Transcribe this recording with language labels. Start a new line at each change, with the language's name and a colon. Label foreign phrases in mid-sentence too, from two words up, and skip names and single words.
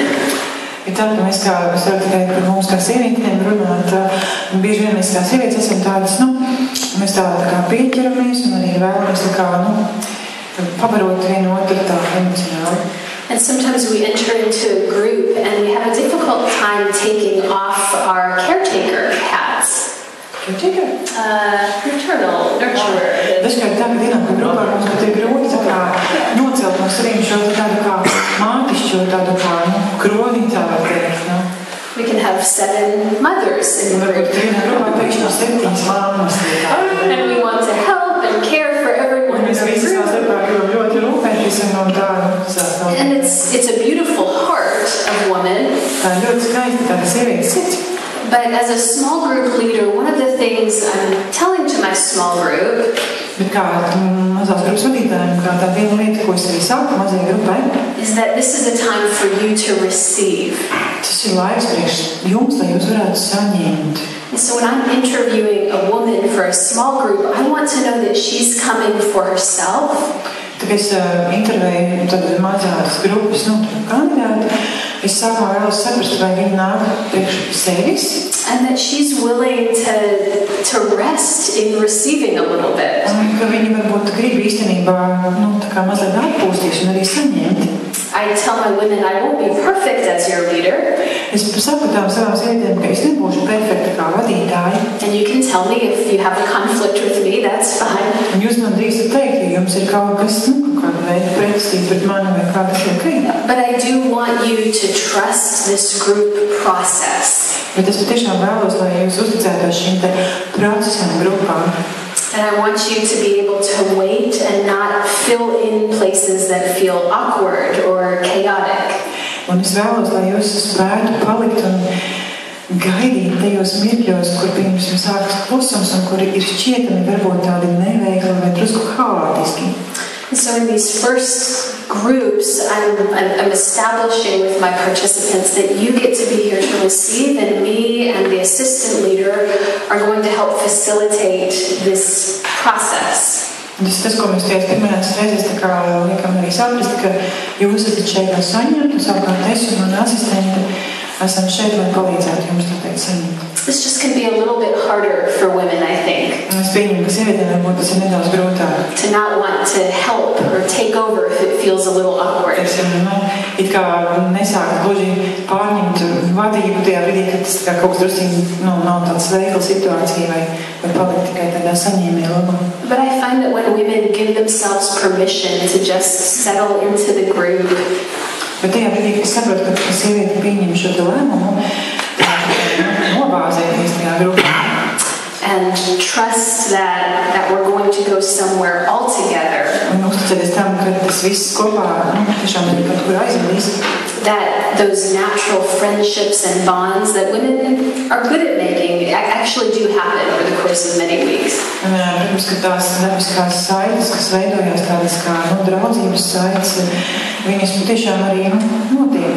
Latvian: Ir tā, ka mēs varam tikai par mums kā sievietēm runāt, un bieži vien mēs kā sievietes esam tādas, mēs tā kā pieķeramies un arī vēlamies tā kā, pabarot vienu otru tā emocionāli.
English: And sometimes we enter into a group and we have a difficult time taking off our caretaker hats. Maternal, nurturer.
Latvian: Dažkārt tā, kad ienākam grupā, mums pat ir grūti tā kā nocelt no saviem šo tādu kā mātišķo tādu kā kroni tā var teikt.
English: We can have 7 mothers in the group. And we want to help and care for everyone in the group. And it's a beautiful heart of woman. But as a small group leader, one of the things I'm telling to my small group is that this is a time for you to receive. And so when I'm interviewing a woman for a small group, I want to know that she's coming for herself.
Latvian: Tad es intervēju mazās grupas kandidāti. Es sākumā vēlos saprast, vai viņi nāk priekš sevis.
English: And that she's willing to rest in receiving a little bit.
Latvian: Un ka viņi varbūt grib īstenībā tā kā mazliet atpūsties un arī saņemt.
English: I tell my women I won't be perfect as your leader.
Latvian: Es saku tām savām sievietēm, ka es nebūšu perfekta kā vadītāja.
English: And you can tell me if you have a conflict with me, that's fine.
Latvian: Un jūs man drīkstat teikt, ja jums ir kaut kas, kāda veida pretestība pret mani vai kā tas ir ok.
English: But I do want you to trust this group process.
Latvian: Bet es patiešām vēlos, lai jūs uzticētos šīm te procesam grupām.
English: And I want you to be able to wait and not fill in places that feel awkward or chaotic.
Latvian: Un es vēlos, lai jūs spētu palikt un gaidīt tajos mirkļos, kur pirms jums sākas klusums un kuri ir šķietami varbūt tādi neveikli vai drusku haotiski.
English: And so in these first groups, I'm establishing with my participants that you get to be here to receive, and me and the assistant leader are going to help facilitate this process.
Latvian: Tas, ko mēs pirmajās reizes liekam arī saprast, ka jūs esat šeit, lai saņemtu, savukārt es un mana asistente esam šeit, lai palīdzētu jums saņemt.
English: This just can be a little bit harder for women, I think.
Latvian: Es pieņemu, ka sievietēm varbūt tas ir nedaudz grūtāk.
English: To not want to help or take over if it feels a little awkward.
Latvian: It kā nesāk gluži pārņemt vadību tajā brīdī, kad tas kā kaut kas drusīgi nav tāds veikla situācija vai palikt tikai tādā saņēmē lomā.
English: But I find that when women give themselves permission to just settle into the group,
Latvian: bet tajā brīdī, kad saprotu, ka sieviete pieņem šo te lēmumu, nobāzēties tajā grupā.
English: And trust that we're going to go somewhere all together.
Latvian: Un uzticēties tam, ka tas viss kopā tiešām ir kaut kur aizvedīs.
English: That those natural friendships and bonds that women are good at making actually do happen over the course of many weeks.
Latvian: Un, protams, ka tās dabiskās saites, kas veidojās tādas kā draudzības saites, viņas patiešām arī notiek.